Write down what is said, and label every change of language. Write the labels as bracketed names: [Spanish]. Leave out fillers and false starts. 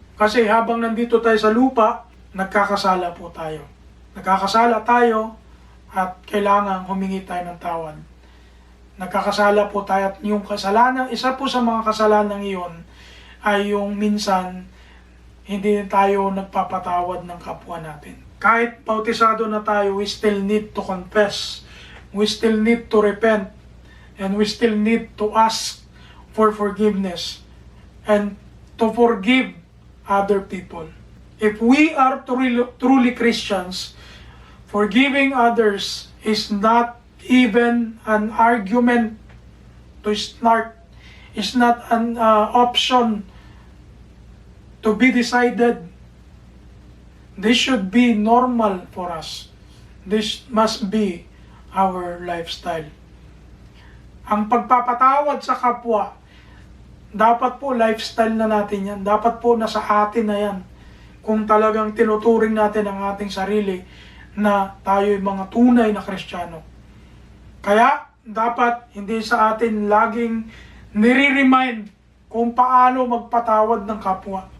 [Filipino] Kasi habang nandito tayo sa lupa, nagkakasala po tayo. Nagkakasala tayo at kailangan humingi tayo ng tawad. Nagkakasala po tayo at yung kasalanan, isa po sa mga kasalanan iyon ay yung minsan hindi tayo nagpapatawad ng kapwa natin. Kahit bautisado na tayo, [English] we still need to confess. We still need to repent. And we still need to ask for forgiveness and to forgive other people. If we are truly Christians, forgiving others is not even an argument to start. It's not an option to be decided. This should be normal for us. This must be our lifestyle. [Filipino] Ang pagpapatawad sa kapwa, dapat po lifestyle na natin yan. Dapat po nasa atin na yan. Kung talagang tinuturing natin ang ating sarili na tayo'y mga tunay na Kristiyano. Kaya, dapat hindi sa atin laging nire-remind kung paano magpatawad ng kapwa.